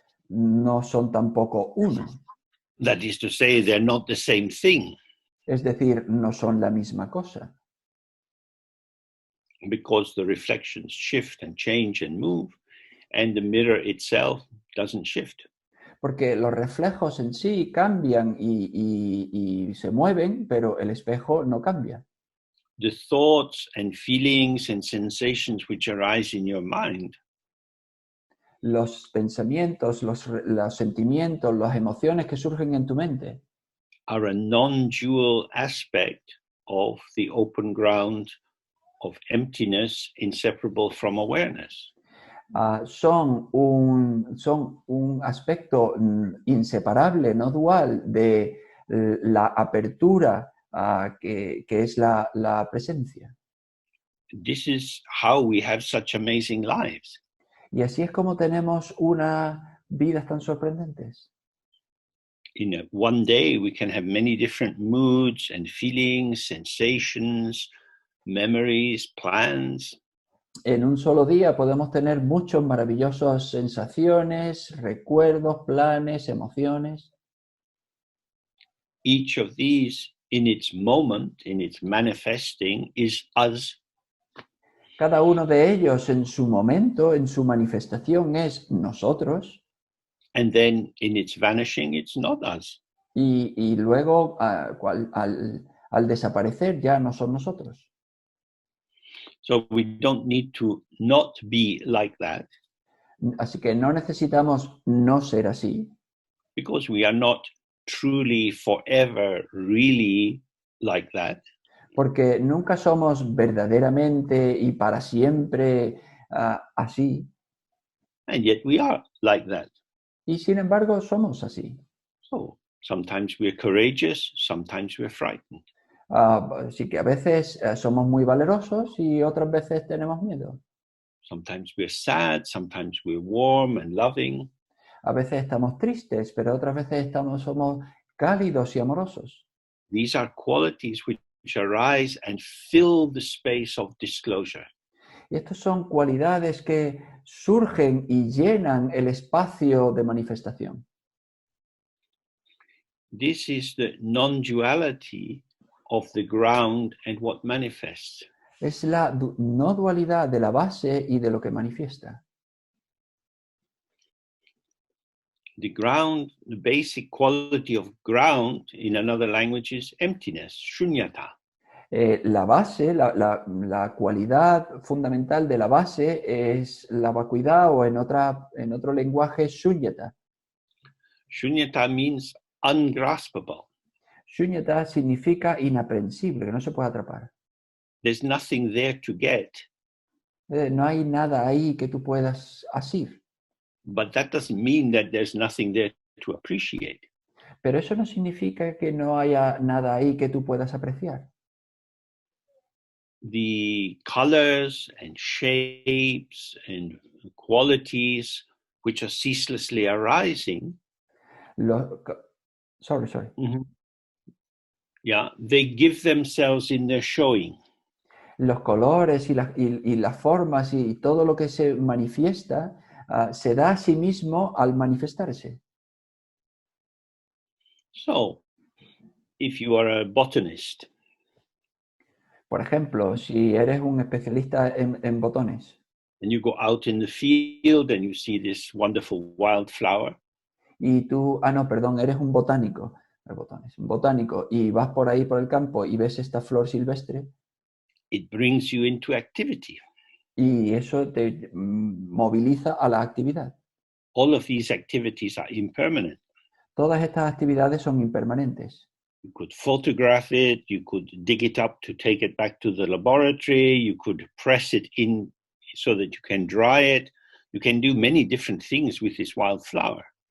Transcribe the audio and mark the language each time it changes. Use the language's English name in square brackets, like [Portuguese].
[Spanish] no son tampoco uno. [English] That is to say, they're not the same thing, [Spanish] Es decir, no son la misma cosa. [English] because the reflections shift and change and move, and the mirror itself doesn't shift. [Spanish] Porque los reflejos en sí cambian y se mueven, pero el espejo no cambia. [English] The thoughts and feelings and sensations which arise in your mind [Spanish] Los pensamientos, los sentimientos, las emociones que surgen en tu mente [English] are a non-dual aspect of the open ground of emptiness inseparable from awareness. [Spanish] son un aspecto inseparable, no dual, de la apertura que es la presencia. [English] This is how we have such amazing lives. [Spanish] Y así es como tenemos unas vidas tan sorprendentes. [English] In one day, we can have many different moods and feelings, sensations, memories, plans. [Spanish] En un solo día podemos tener muchas maravillosas sensaciones, recuerdos, planes, emociones. [English] Each of these, in its moment, in its manifesting, is us. [Spanish] Cada uno de ellos en su momento, en su manifestación, es nosotros. [English] And then in its vanishing, it's not us. [Spanish] Y luego, al desaparecer, ya no son nosotros. [English] So we don't need to not be like that, [Spanish] Así que no necesitamos no ser así, [English] because we are not truly forever really like that. [Spanish] porque nunca somos verdaderamente y para siempre así. [English] And yet we are like that. [Spanish] Y sin embargo, somos así. [English] So sometimes we're courageous, sometimes we're frightened. [Spanish] Así que a veces somos muy valerosos y otras veces tenemos miedo. [English] Sometimes we're sad, sometimes we're warm and loving. [Spanish] A veces estamos tristes, pero otras veces somos cálidos y amorosos. [English] These are qualities which arise and fill the space of disclosure. [Spanish] Y estas son cualidades que surgen y llenan el espacio de manifestación. [English] This is the non-duality of the ground and what manifests. [Spanish] Es la no dualidad de la base y de lo que manifiesta. [English] The ground, the basic quality of ground in another language is emptiness, shunyata. [Spanish] La base, la cualidad fundamental de la base es la vacuidad o en otro lenguaje, shunyata. [English] Shunyata means ungraspable. [Spanish] Shunyata significa inaprensible, que no se puede atrapar. [English] There's nothing there to get. [Spanish] No hay nada ahí que tú puedas asir. [English] But that doesn't mean that there's nothing there to appreciate. [Spanish] Pero eso no significa que no haya nada ahí que tú puedas apreciar. [English] The colors and shapes and qualities which are ceaselessly arising, Sorry. yeah, they give themselves in their showing. [Spanish] Los colores y las formas y todo lo que se manifiesta se da a sí mismo al manifestarse. [English] So, if you are a botanist, [Spanish] Por ejemplo, si eres un especialista en botones [English] and you go out in the field and you see this wonderful wildflower, [Spanish] y tú, eres un botánico, un botánico y vas por ahí por el campo y ves esta flor silvestre, [English] it brings you into activity. [Spanish] y eso te moviliza a la actividad. [English] All of these activities are impermanent. [Spanish] Todas estas actividades son impermanentes. [English] You could photograph it, you could dig it up to take it back to the laboratory, you could press it in so that you can dry it. You can do many different things with this wildflower.